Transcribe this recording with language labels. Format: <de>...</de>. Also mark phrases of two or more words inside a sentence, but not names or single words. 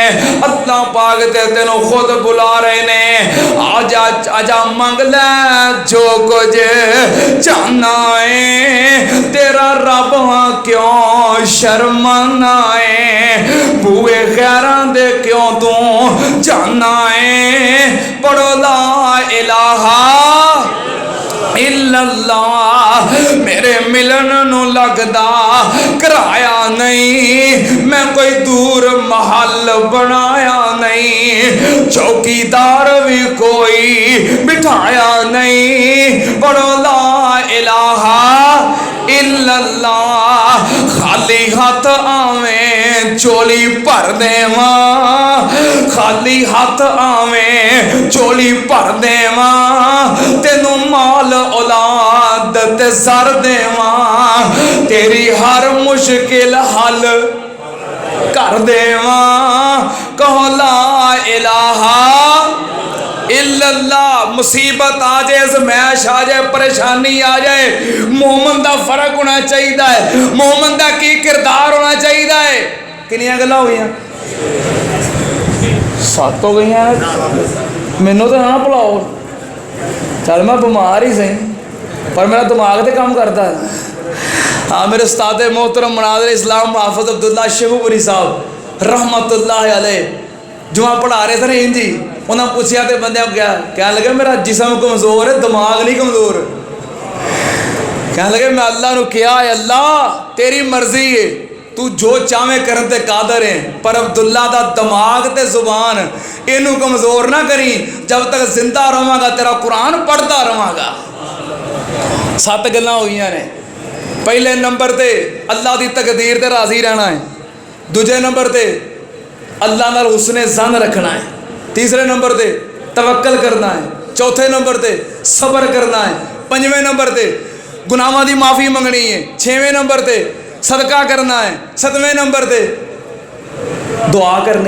<pa>اللہ پاک تے تینوں خود بلا رہے نے آجا منگ لے جو کچھ چاہنا ہے تیرا رب کیوں شرمانا ہے بوئے خیراں دے کیوں تو جانا ہے. पढ़ो</pa> <ar>لا إله إلا الله</ar> <pa>میرے ملن نوں لگدا کرایا نہیں، میں کوئی دور محل بنایا نہیں، چوکیدار بھی کوئی بٹھایا نہیں. पढ़ो</pa> <ar>لا إله إلا الله</ar> <pa>خالی ہاتھ آوے چولی بھر دیوا، خالی ہاتھ آوے چولی بھر دیوا، تینوں مال اولاد تے سر دیوا، تیری ہر مشکل حل کر دیوا.</pa> <ar>कहो لا إله إلا الله.</ar> <ur>مصیبت آ جائے زمیش آ جائے پریشانی آ جائے مومن کا فرق ہونا چاہیے، مومن کا کی کردار ہونا چاہیے, मोमन का की किरदार होना चाहिए।</ur> <pa>کنیاں گلاں ہو گئی؟ 7 ہو گئی.</pa> <ur>مینوں تو نہ بھلاؤ، چل میں بیمار ہی سہی پر میرا دماغ تو کام کرتا ہے. ہاں میرے استاد محترم مناظر اسلام حافظ عبداللہ شیخوپوری صاحب</ur> <ar>رحمة الله عليه</ar> <ur>جمعہ پڑھا رہے تھے نا انجی، انہوں نے پوچھا تو بندے کیا لگے میرا جسم کمزور ہے دماغ نہیں کمزور.</ur> <pa>کہنے لگے میں اللہ کو کیا ہے اللہ تیری مرضی ہے تو جو چاہے کرن تے قادر ہے، پر عبداللہ دا دماغ تے زبان اینوں کمزور نہ کری، جب تک زندہ رہانگا تیرا قرآن پڑھتا رہانگا. 7 گلاں ہو گئی نے. پہلے نمبر تے اللہ کی تقدیر تے راضی رہنا ہے، دوجے نمبر تے اللہ نال حسن ظن رکھنا ہے، تیسرے نمبر تے توکل کرنا ہے، چوتھے نمبر تے صبر کرنا ہے، پنجویں نمبر تے گناہوں کی معافی منگنی ہے، چھیویں نمبر تے صدقہ کرنا ہے، ستویں نمبر تے دعا کرنی.</pa>